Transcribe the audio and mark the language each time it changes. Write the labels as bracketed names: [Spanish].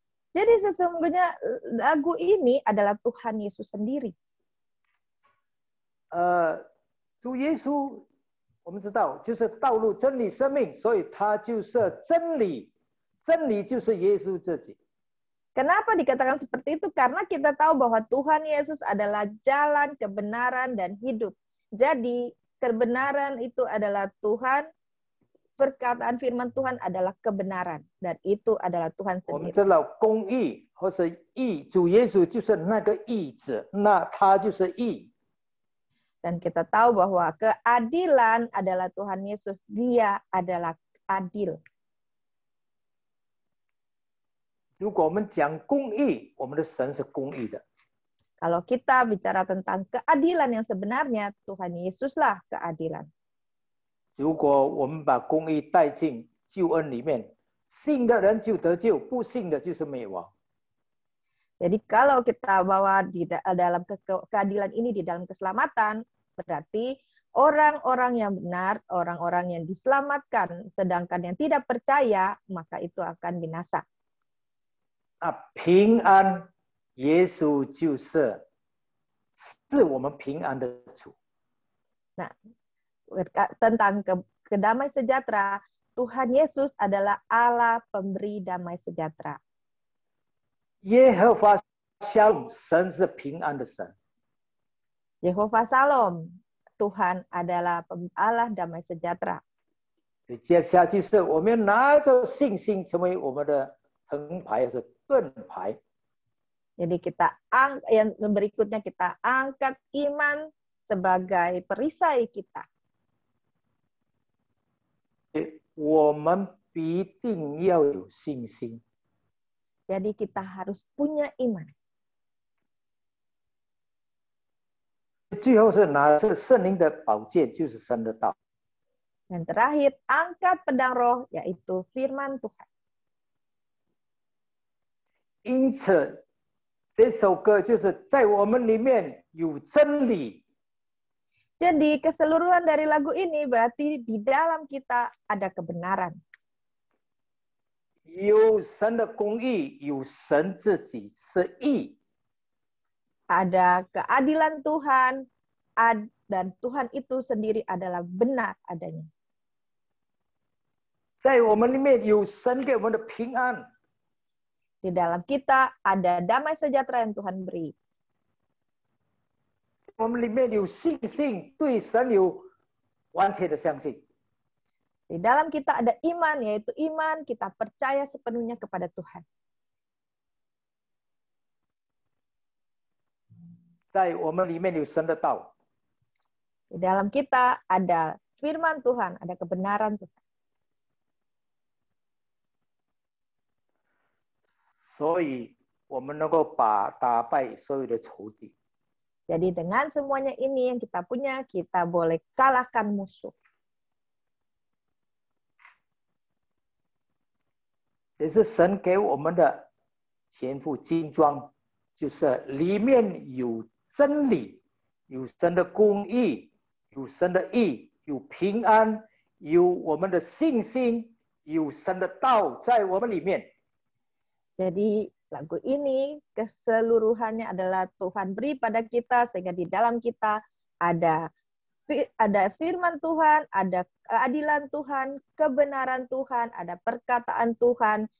[Indonesian] Jadi sesungguhnya lagu ini adalah Tuhan Yesus sendiri. [Chinese] 主耶稣，我们知道就是道路、真理、生命，所以他就是真理，真理就是耶稣自己。 [Indonesian] Kenapa dikatakan seperti itu? Karena kita tahu bahwa Tuhan Yesus adalah jalan, kebenaran, dan hidup. Jadi kebenaran itu adalah Tuhan, perkataan firman Tuhan adalah kebenaran, dan itu adalah Tuhan [Chinese] 我们知道公义或是义，主耶稣就是那个义子，那他就是义。 [Indonesian] Dan kita tahu bahwa keadilan adalah Tuhan Yesus, Dia adalah adil. [Chinese] 如果我们讲公义，我们的神是公义的。 [Indonesian] Kalau kita bicara tentang keadilan yang sebenarnya, Tuhan Yesuslah keadilan. [Chinese] 如果我们把公义带进救恩里面，信的人就得救，不信的就是灭亡。 [Indonesian] Jadi kalau kita bawa di dalam keadilan ini di dalam keselamatan, berarti orang-orang yang benar, orang-orang yang diselamatkan, sedangkan yang tidak percaya, maka itu akan binasa. [Chinese] 平安，耶稣就是我们平安的主。 [Indonesian] Nah, tentang kedamai sejahtera, Tuhan Yesus adalah Allah pemberi damai sejahtera. [Chinese] 耶和华沙龙，神是平安的神。 [Indonesian] Yehova Shalom, Tuhan adalah Allah damai sejahtera. [Chinese] 接下来就是我们拿着信心成为我们的藤牌，还是盾牌。 [Indonesian] Jadi yang berikutnya kita angkat iman sebagai perisai kita. [Chinese] 我们必定要有信心。 [Indonesian] Jadi kita harus punya iman. [Chinese] 最后是拿着圣灵的宝剑，就是神的道。 [Indonesian] Dan terakhir, angkat pedang roh, yaitu firman Tuhan. [Chinese] 因此，这首歌就是在我们里面有真理。 [Indonesian] Jadi keseluruhan dari lagu ini berarti di dalam kita ada kebenaran. [Chinese] 有神的公义，有神自己是义。 [Indonesian] Ada keadilan Tuhan, dan Tuhan itu sendiri adalah benar adanya. [Chinese] 在我们里面有神给我们的平安， [Indonesian] Di dalam kita ada damai sejahtera yang Tuhan beri. [Chinese] 我们里面有信心，对神有完全的相信。 [Indonesian] Di dalam kita ada iman, yaitu iman kita percaya sepenuhnya kepada Tuhan. [Chinese] 在我们里面有神的道， [Indonesian] Di dalam kita ada firman Tuhan, ada kebenaran Tuhan. [Chinese] 所以我们能够打败所有的仇敌。 [Indonesian] Jadi dengan semuanya ini yang kita punya, kita boleh kalahkan musuh. [Chinese] 这是神给我们的全副精装，就是里面有真理，有神的公义，有神的义，有平安，有我们的信心，有神的道在我们里面。 [Indonesian] Jadi lagu ini keseluruhannya adalah Tuhan beri pada kita, sehingga di dalam kita ada firman Tuhan, ada keadilan Tuhan, kebenaran Tuhan, ada perkataan Tuhan,